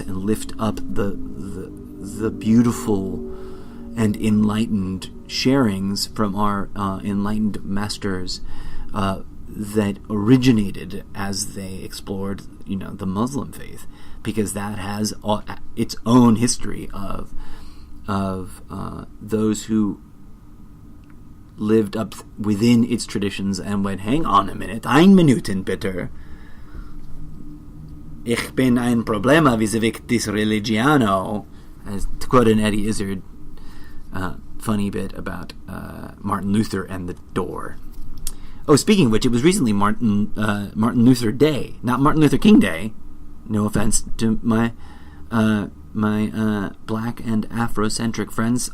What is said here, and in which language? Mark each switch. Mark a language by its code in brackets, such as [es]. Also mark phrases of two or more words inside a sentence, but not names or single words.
[en] and lift up the beautiful and enlightened sharings from our enlightened masters that originated as they explored, the Muslim faith, because that has its own history of those who lived up within its traditions and went, hang on a minute, [de] ein Minuten bitte. Ich bin ein Problema vis-a-vis dis religiano, [en] as to quote an Eddie Izzard funny bit about Martin Luther and the door. Oh, speaking of which, it was recently Martin Luther Day, not Martin Luther King Day. No offense to my black and Afrocentric friends.